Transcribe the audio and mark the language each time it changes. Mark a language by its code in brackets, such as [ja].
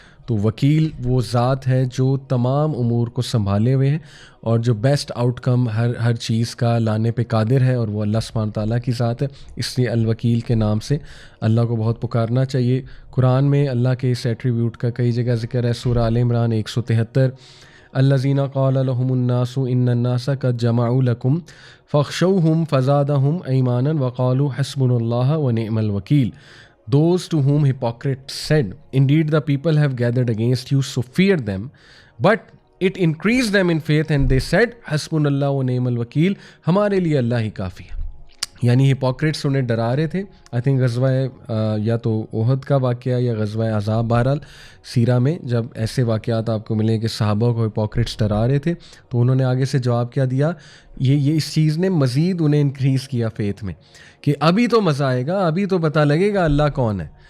[ur] تو وکیل وہ ذات ہے جو تمام امور کو سنبھالے ہوئے ہیں اور جو بیسٹ آؤٹ کم ہر چیز کا لانے پہ قادر ہے, اور وہ اللہ سبحانہ تعالیٰ کی ذات ہے. اس لیے الوکیل کے نام سے اللہ کو بہت پکارنا چاہیے. قرآن میں اللہ کے اس ایٹریبیوٹ کا کئی جگہ ذکر ہے. [ar] سورہ آل عمران 173, الذین قال لهم الناس ان الناس قد جمعوا لكم فاخشوهم فزادهم ایمانا وقالوا حسبنا اللہ ونعم الوکیل. [en] Those to whom hypocrites said, indeed the people have gathered against you, so fear them. But it increased them in faith and they said, [ar] حسبنا و نعم الوکیل, [ur] ہمارے لیے اللہ ہی کافی ہے. یعنی ہپوکریٹس انہیں ڈرا رہے تھے. [en] I think [ur] غزوہ یا تو احد کا واقعہ یا غزوہ احزاب, بہرحال سیرہ میں جب ایسے واقعات آپ کو ملیں کہ صحابہ کو ہپوکریٹس ڈرا رہے تھے, تو انہوں نے آگے سے جواب کیا دیا, یہ اس چیز نے مزید انہیں انکریز کیا فیتھ میں کہ ابھی تو مزہ آئے گا, ابھی تو پتہ لگے گا اللہ کون ہے.